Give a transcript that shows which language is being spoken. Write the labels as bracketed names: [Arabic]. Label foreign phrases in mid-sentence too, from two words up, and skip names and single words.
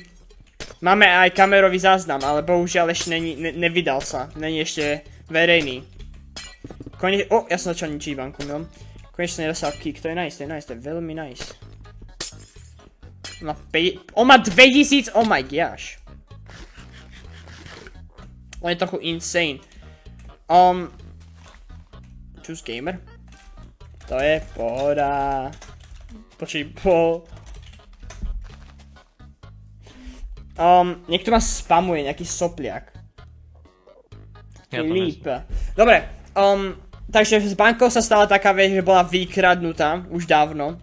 [Slovak] Máme aj kamerový záznam, ale bohužiaľ ešte nevydal sa. Není ešte verejný. Ja som začal ničiť banku, no. Konečne nedostal kick, to je nice, to je veľmi nice. On má 2000, [English] oh my gosh. [Slovak] On je trochu insane. [English] Choose gamer. [Slovak] To je pohoda. Niekto ma spamuje, nejaký sopliak. Ja to Líp. Dobre, takže s bankou sa stala taká vec, že bola vykradnutá už dávno.